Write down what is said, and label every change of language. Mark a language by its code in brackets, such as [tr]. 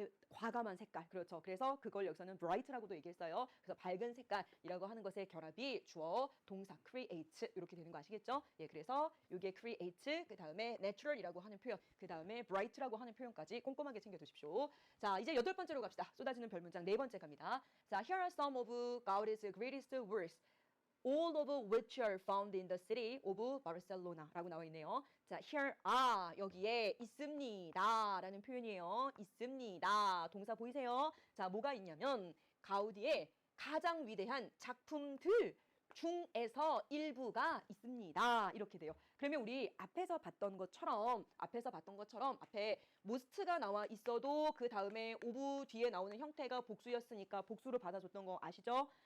[ko] 과감한 색깔, 그렇죠? 그래서 그걸 여기서는 bright라고도 얘기했어요. 그래서 밝은 색깔이라고 하는 것의 결합이 주어, 동사, create 이렇게 되는 거 아시겠죠? 예, 그래서 이게 create, 그 다음에 natural이라고 하는 표현, 그 다음에 bright라고 하는 표현까지 꼼꼼하게 챙겨두십시오. 자, 이제 여덟 번째로 갑시다. 쏟아지는 별 문장 네 번째 갑니다. [en] 자, here are some of Gaudi's greatest works. All of which are found in the city of Barcelona [ko] 라고 나와 있네요. 자, [en] here are [ko] 여기에 있습니다 라는 표현이에요. 있습니다. 동사 보이세요? 자, 뭐가 있냐면 가우디의 가장 위대한 작품들 중에서 일부가 있습니다. 이렇게 돼요. 그러면 우리 앞에서 봤던 것처럼 앞에 most가 나와 있어도 그 다음에 of 뒤에 나오는 형태가 복수였으니까 복수로 받아줬던 거 아시죠?